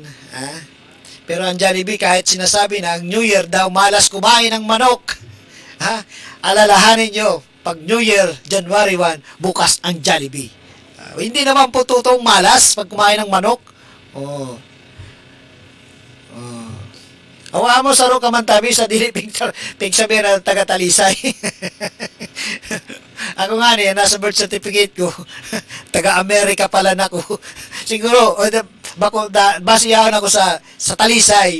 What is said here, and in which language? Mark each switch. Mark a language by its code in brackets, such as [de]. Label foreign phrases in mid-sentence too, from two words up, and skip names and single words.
[tl] Pero ang Jollibee kahit sinasabi na ang [en] New Year [tl] daw malas kumain ng manok. Alalahanin nyo, pag [en] New Year, [tl] January 1, bukas ang Jollibee. Hindi naman po totoong malas pag kumain ng manok. [bik] Awa mo saro ka man tabi sa dili pigsabi na taga Talisay. Ako nga niya, nasa [en] birth certificate [bik] ko, taga Amerika pala na ko. Siguro, basiyahan ako sa Talisay.